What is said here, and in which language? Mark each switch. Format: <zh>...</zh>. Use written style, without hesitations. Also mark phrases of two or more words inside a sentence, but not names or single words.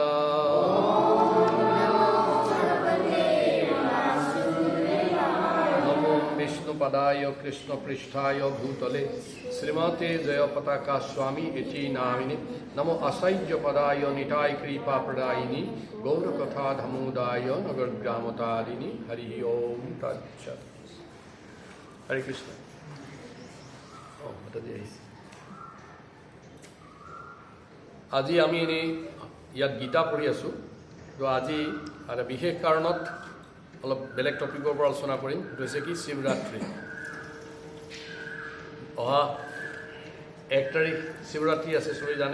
<sa>पदाय कृष्ण पृष्ठाय भूतले श्रीमते जय पताका स्वामी इति नामिने, नमो असह्य पदाय निताय कृपा प्रदायिनी गौर कथा धमुदाय नगर ग्रामतारिणी। हरि ओम तत्सत्। हरे कृष्ण।</sa> <as>আজি আমি এনেই ইয়াত গীতা পঢ়ি আছো, তো আজি এটা বিশেষ কাৰণত অলপ বেলেগ টপিকৰ পৰা আলোচনা কৰিম। সেইটো হৈছে কি, শিৱৰাত্ৰি। অহা 1 তাৰিখ শিৱৰাত্ৰি আছে, চবেই জানে।</as>